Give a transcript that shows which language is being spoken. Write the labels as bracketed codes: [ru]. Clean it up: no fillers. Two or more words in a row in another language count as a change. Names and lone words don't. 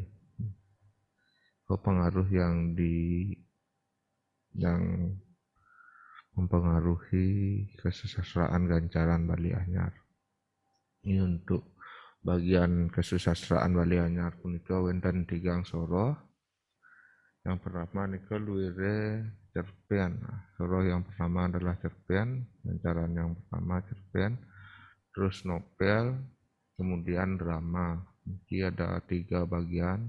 [id] Pengaruh yang mempengaruhi kesusastraan gancaran Bali Anyar. Ini untuk bagian kesusastraan Bali Anyar [ban] punika wonten tigang soroh. [id] Yang pertama [ban] nika luwire [id] cerpen. Soroh yang pertama adalah cerpen, gancaran yang pertama cerpen, terus novel, kemudian drama. Ini ada 3 bagian.